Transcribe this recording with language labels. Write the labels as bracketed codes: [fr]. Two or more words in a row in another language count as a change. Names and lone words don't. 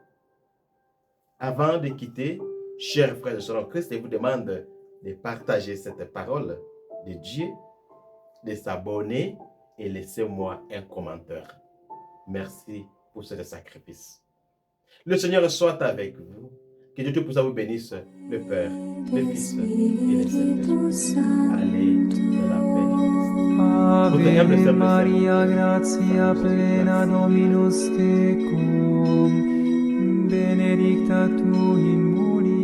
[fr] Avant de quitter, chers frères et sœurs en Christ, je vous demande de partager cette parole de Dieu, de s'abonner et laissez-moi un commentaire. Merci pour ce sacrifice. Le Seigneur soit avec vous. Que Dieu Tout-Puissant vous bénisse, le Père, le Fils et le Saint-Esprit. Allez dans la paix de Christ. Votre humble Ave serviteur, [la] Maria, gratia plena Dominus tecum, benedicta tu in mulieribus,